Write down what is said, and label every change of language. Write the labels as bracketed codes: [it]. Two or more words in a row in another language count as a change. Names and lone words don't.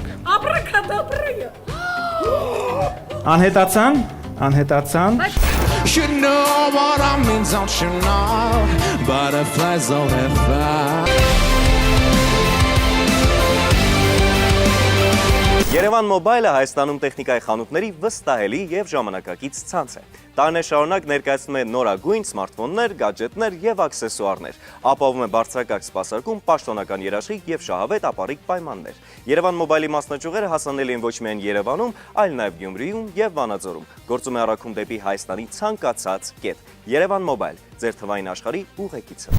[hy] Աբրակադաբրայա։ Անհետացան, անհետացան։ [en] You know what I mean, don't you know? Butterflies on the fly. [hy] Երևան Մոբայլը Հայաստանում տեխնիկայի խանութների վստահելի և ժամանակակից ցանց է։ Տարիներ շարունակ ներկայացնում է նորագույն սմարթֆոններ, գադջետներ և աքսեսուարներ, ապահովում է բարձրակարգ սպասարկում, պաշտոնական երաշխիք և շահավետ ապառիկ պայմաններ։ Երևան Մոբայլի մասնաճյուղերը հասանելի են ոչ միայն Երևանում, այլ նաև Գյումրիում և Վանաձորում։ Գործում է առաքում դեպի Հայաստանի ցանկացած կետ։ Երևան Մոբայլ, ձեր թվային աշխարհի ուղեկիցը։